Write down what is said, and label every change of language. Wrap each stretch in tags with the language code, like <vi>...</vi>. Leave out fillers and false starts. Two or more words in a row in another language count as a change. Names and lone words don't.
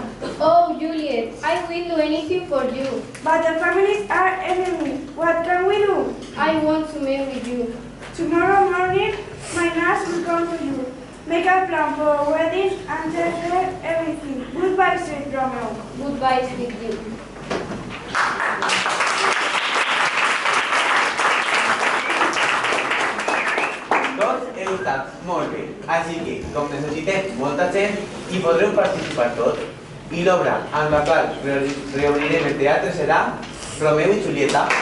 <en>Oh, Juliet, I will do anything for you. but the families are enemies. What can we do? I want to marry you. Tomorrow morning, my nurse will come to you. Make a plan for a wedding and tell her everything. Goodbye, sweet Romeo. Goodbye, sweet you.</en> <ca>Tots heu estat molt bé, així que, com necessitem molta gent, hi podreu participar tots. I l'obra amb la qual reobrirem el teatre serà Romeu i Julieta.</ca>